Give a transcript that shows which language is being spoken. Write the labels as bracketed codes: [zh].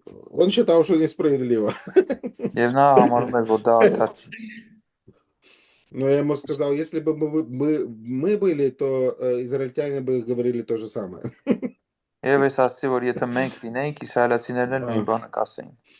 [ru] Он считал, что несправедливо. [hy] Եվ նա համարում էր, որ դա արդար չի։ [ru] Но я ему сказал, если бы мы были, то израильтяне бы говорили то же самое. [hy] Եվ ես ասացի, որ եթե մենք լինեինք, իսրայելացիներն էլ նույն բանը կասեին։